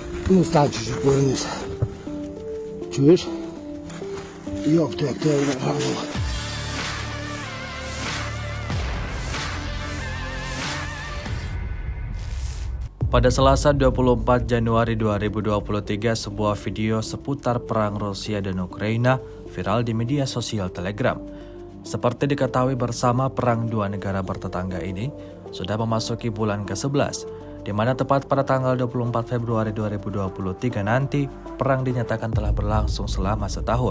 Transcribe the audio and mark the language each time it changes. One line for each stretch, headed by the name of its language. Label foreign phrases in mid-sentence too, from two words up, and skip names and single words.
Ukrainian: Ну, став чуть-чуть повернися. Чуєш? Йоп, ти як тебе вигадував.
Indonesian: Pada Selasa 24 Januari 2023, sebuah video seputar perang Rusia dan Ukraina viral di media sosial Telegram. Seperti diketahui bersama, perang dua negara bertetangga ini sudah memasuki bulan ke-11, di mana tepat pada tanggal 24 Februari 2023 nanti, perang dinyatakan telah berlangsung selama setahun.